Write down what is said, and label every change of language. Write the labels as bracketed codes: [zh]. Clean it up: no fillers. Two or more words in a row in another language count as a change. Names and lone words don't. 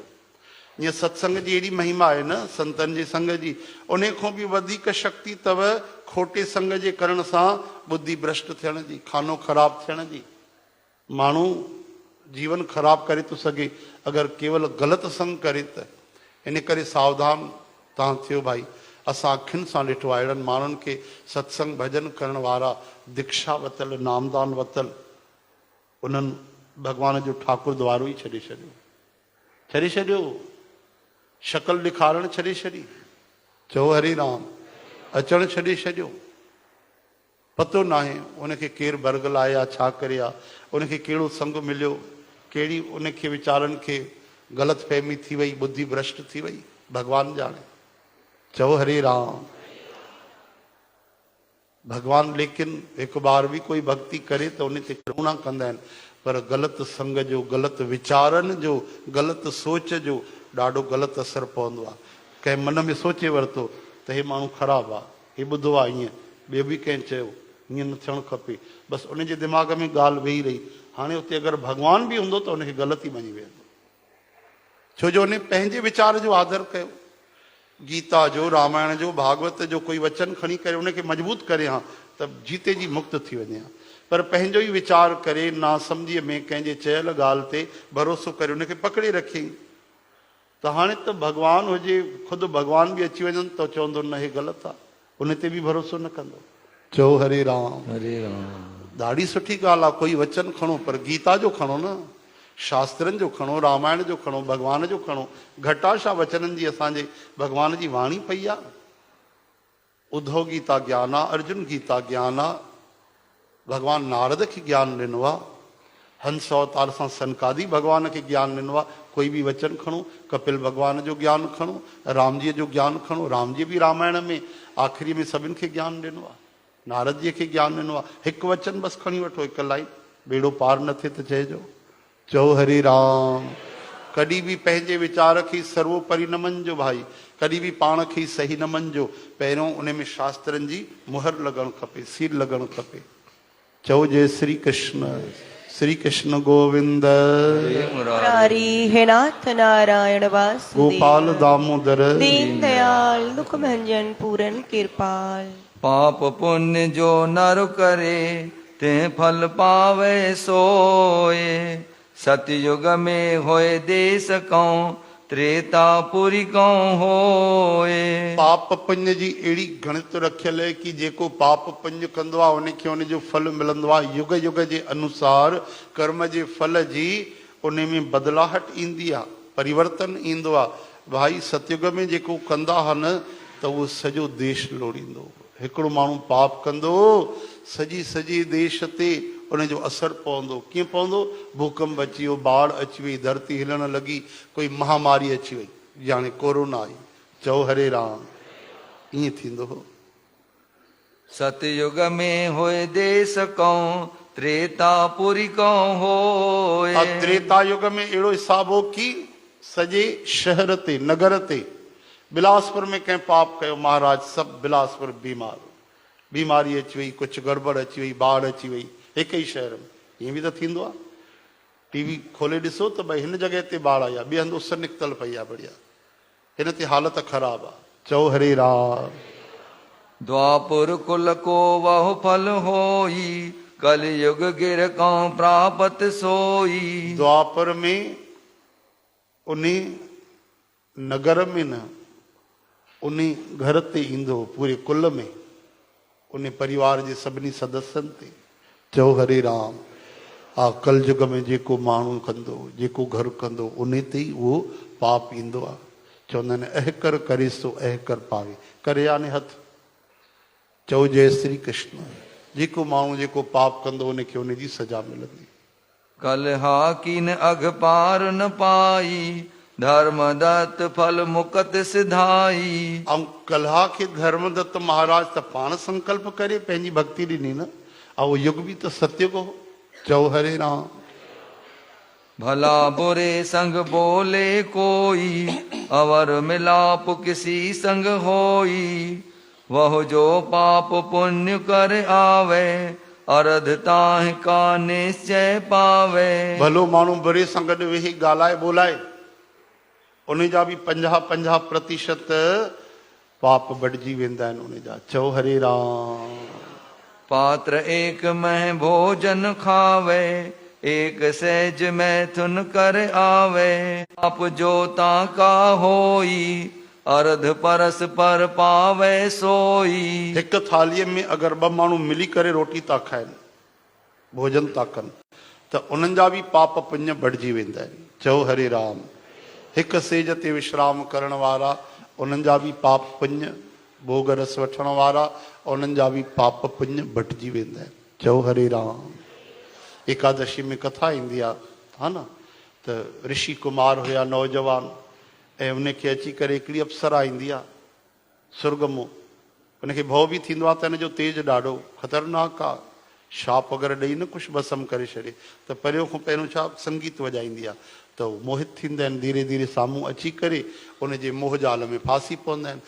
[sd] ईअं सत्संग जी अहिड़ी महिमा आहे न संतनि जे संग जी उन खां बि वधीक शक्ति अथव खोटे संग जे करण सां बुद्धि भ्रष्ट थियण जी खानो ख़राब थियण जी। माण्हू जीवन ख़राब करे थो सघे अगरि केवल ग़लति संग करे त। इन करे सावधान तव्हां थियो भाई। असां अखियुनि सां ॾिठो आहे अहिड़नि माण्हुनि खे सत्संग भॼन करण वारा दीक्षा वतल नामदान वतल उन्हनि भॻवान जो ठाकुर द्वारो ई छॾे छॾियो शकल ॾेखारण छॾे छॾी। चओ हरे राम अचणु छॾे छॾियो। पतो न आहे उनखे केरु बरगल आहे या छा करे आहे उनखे कहिड़ो संग मिलियो कहिड़ी उनखे वीचारनि खे ग़लति फहमी थी वई बुद्धि भ्रष्ट थी वई भगवान ॼाणे। चओ हरे राम। भगवान लेकिन हिकु बार बि कोई भक्ति करे त उन ते करुणा कंदा आहिनि पर ग़लति संग जो ग़लति वीचारनि जो ग़लति सोच जो ॾाढो ग़लति असरु पवंदो आहे। कंहिं मन में सोचे वरितो त हे माण्हू ख़राबु आहे हे ॿुधो आहे ईअं ॿियो बि कंहिं चयो ईअं न थियणु खपे बसि उनजे दिमाग़ में ॻाल्हि वेही रही। हाणे उते अगरि भॻवान बि हूंदो त उनखे ग़लति ई मञी वेंदो छो जो उन पंहिंजे वीचार जो आदर कयो। गीता जो रामायण जो भागवत जो कोई वचन खणी करे उनखे मजबूत करे हा त जीते जी मुक्त थी वञे हा। पर पंहिंजो ई वीचार करे नासमझीअ में कंहिंजे चयल ॻाल्हि ते भरोसो करे उनखे पकड़े रखियईं त हाणे त भॻवानु हुजे ख़ुदि भॻवान बि अची वञनि त चवंदो न हे ग़लति आहे उन ते बि भरोसो न कंदो। चओ हरे राम। हरे राम। ॾाढी सुठी ॻाल्हि आहे कोई वचन खणो पर गीता जो खणो न शास्त्रनि जो खणो रामायण जो खणो भॻवान जो खणो। घटा छा वचननि जी असांजे भॻवान जी वाणी पई आहे। उद्धव गीता ज्ञान आहे अर्जुन गीता ज्ञान आहे। भॻवानु नारद खे ज्ञान ॾिनो आहे। हंस अवतार सां सनकादि भॻवान खे ज्ञान ॾिनो आहे। कोई बि वचन खणो कपिल भॻवान जो ज्ञान खणो राम जी जो ज्ञान खणो राम जी बि रामायण में आख़िरी में सभिनि खे ज्ञान ॾिनो आहे। नारद जी खे ज्ञान ॾिनो आहे। हिकु वचन बसि खणी वठो हिकु लाइन बेड़ो पार न थिए त चइजो। चओ हरे राम। कॾहिं बि पंहिंजे वीचार खे सर्वोपरि न मञिजो भाई। कॾहिं बि पाण खे सही न मञिजो। पहिरियों उन में शास्त्रनि जी मुहर लॻणु खपे सील लॻणु खपे। चओ जय श्री कृष्ण गोविंद मुरारी हे नाथ नारायण वासुदेव गोपाल दामोदर [hi] दीन दयाल दुख भंजन पूरन कृपाल। पाप पुण्य जो नर करे ते फल पावे सोए। सतयुग में होए देश कौं त्रेतापुरी कौं होए। [sd] पाप पुण्य जी अहिड़ी गणित रखियल है कि जेको पाप पुण्य कंदो आहे उनखे उनजो फल मिलंदो आहे युग युग जे अनुसार। कर्म जे फल जी उन में बदलाहट ईंदी आहे परिवर्तन ईंदो आहे। भाई सतयुग में जेको कंदा हुआ न त उहो सॼो देश लोड़ींदो। हिकिड़ो माण्हू पाप कंदो सॼी देश ते उनजो असरु पवंदो। कीअं पवंदो भूकंप अची वियो बाढ़ अची वई धरती हिलण लॻी कोई महामारी अची वई ॼाणे कोरोना आई। चओ हरे राम। ईअं थींदो हो। [hi] सतयुग में होए देश कौं त्रेतापुरी कौं होए। [sd] त्रेता युग में अहिड़ो हिसाब हो कि सॼे शहर ते नगर ते बिलासपुर में कंहिं पाप कयो महाराज सभु बिलासपुर बीमारी अची वई कुझु गड़बड़ अची वई बाढ़ अची वई हिकु ई शहर में। ईअं बि त थींदो आहे। टीवी खोले ॾिसो त भई हिन जॻह ते बाढ़ आई आहे ॿिए हंधि उस निकितल पई आहे बढ़िया हिन ते हालत ख़राबु आहे। चओ हरे राम। [hi] द्वापुर कुल को वह फल होई कलयुग गिर कौं प्रापत सोई। [sd] द्वापर में उन नगर में न उन घर ते ईंदो पूरे कुल में उन परिवार जे सभिनी सदस्यनि ते चओ हरे राम। हा कलयुग में जेको माण्हू कंदो, जेको घर कंदो, उन ते ई उहो पाप ईंदो आहे। चवंदा आहिनि [hi] अहकर करे सो अहकर पावे। [sd] करे याने हथ चओ जय श्री कृष्ण। जेको माण्हू जेको पाप कंदो उनखे उनजी सजा मिलंदी। [hi] कलहा कीन अघ पार न पाई, धर्म दत्त फल मुकत सिधाई। [sd] ऐं कलहा खे धर्मदत्त महाराज त पाण संकल्प करे पंहिंजी भक्ति ॾिनी न, ऐं उहो युग बि त सतयुग हो। चओ हरे राम। [hi] भला बुरे संग बोले कोई, अवर मिलाप किसी संग होई। वह जो पाप पुण्य कर आवे, अरध ताहि का निश्चय पावे। [sd] भलो माण्हू बुरे सां गॾु वेही ॻाल्हाए ॿोलाए, उन जा बि 50-50% पाप बढिजी वेंदा आहिनि उन जा। चओ हरे राम। [hi] पात्र एक मह भोजन खावे, एक सहज मैथुन कर आवे। आप जो ताका होई, अर्ध परस पर पावे सोई। [sd] हिकु थालीअ में अगरि 2 माण्हू मिली करे रोटी था खाइनि, भोजन था कनि, त उन्हनि जा बि पाप पुण्य बढ़िजी वेंदा आहिनि। चओ हरे राम। हिकु सेज ते विश्राम करण वारा, उन्हनि जा बि पाप पुण्य, भोग रस वठण वारा, उन्हनि जा बि पाप पुण्य बटिजी वेंदा आहिनि। चओ हरे राम। एकादशी में कथा ईंदी आहे, हा न, त ऋषि कुमार हुया नौजवान, ऐं उनखे अची करे हिकिड़ी अप्सरा ईंदी आहे सुर्गमो। उनखे भउ बि थींदो आहे त हिनजो तेज ॾाढो ख़तरनाक आहे, शाप वग़ैरह ॾेई न कुझु भस्म करे छॾे, त परियों खां पहिरियों छा संगीत वॼाईंदी आहे, त उहो मोहित थींदा आहिनि, धीरे धीरे साम्हूं अची करे उनजे मोह जाल में फासी पवंदा आहिनि।